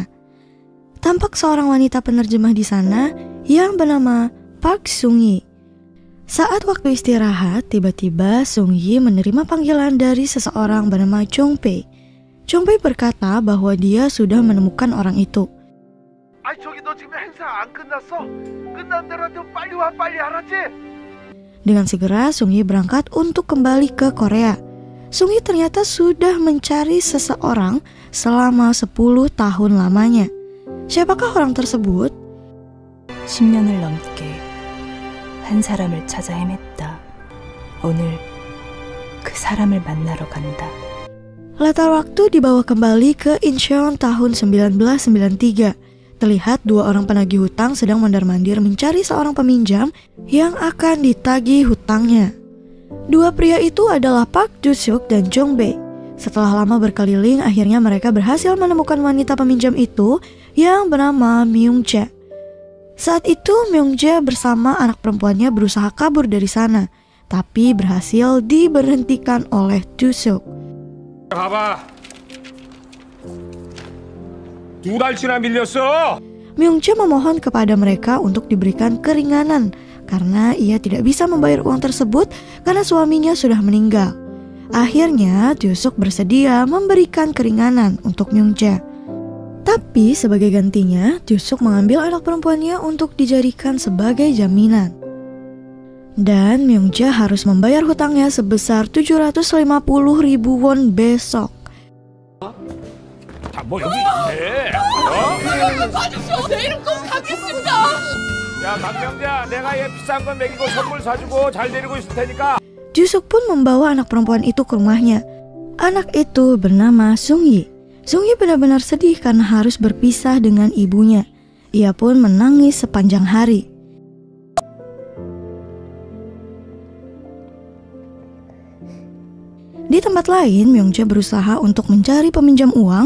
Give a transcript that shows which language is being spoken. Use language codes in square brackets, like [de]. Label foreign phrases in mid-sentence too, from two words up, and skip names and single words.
[id] Tampak seorang wanita penerjemah di sana yang bernama Park Sung-yi. Saat waktu istirahat, tiba-tiba Sung-yi menerima panggilan dari seseorang bernama Jong-bae. Jong-bae berkata bahwa dia sudah menemukan orang itu. [ko] 아니 저기 너 지금 행사 안 끝났어? 끝난 데라도 빨리 와 빨리 알았지? [id] Dengan segera Sung-yi berangkat untuk kembali ke Korea. Sung-yi ternyata sudah mencari seseorang selama 10 tahun lamanya. Siapakah orang tersebut? [ko] 10년을 넘게 한 사람을 찾아 헤맸다. 오늘 그 사람을 만나러 간다. [id] Latar waktu dibawa kembali ke Incheon tahun 1993. Terlihat dua orang penagih hutang sedang mondar-mandir mencari seorang peminjam yang akan ditagih hutangnya. Dua pria itu adalah Park Ju-suk dan Jong-bae. Setelah lama berkeliling, akhirnya mereka berhasil menemukan wanita peminjam itu yang bernama Myung-jae. Saat itu Myung-jae bersama anak perempuannya berusaha kabur dari sana, tapi berhasil diberhentikan oleh Ju-suk. [ko] 가봐. 2달치나 밀렸어. [id] Myung-jae memohon kepada mereka untuk diberikan keringanan karena ia tidak bisa membayar uang tersebut karena suaminya sudah meninggal. Akhirnya Ju-suk bersedia memberikan keringanan untuk Myung-jae. Tapi sebagai gantinya, Ju-suk mengambil anak perempuannya untuk dijadikan sebagai jaminan. Dan Myung-jae harus membayar hutangnya sebesar 750.000 won besok. [ko] 뭐 여기 있네. 봐주세요. 내일은 꼭 가겠습니다. 야 강명자, 내가 얘 비싼 건 먹이고 선물 사주고 잘 데리고 있을 테니까. [id] Ju-suk pun membawa anak perempuan itu ke rumahnya. Anak itu bernama Sung-yi. Sung-yi benar-benar sedih karena harus berpisah dengan ibunya. Ia pun menangis sepanjang hari. Di tempat lain, Myung-jae berusaha untuk mencari peminjam uang.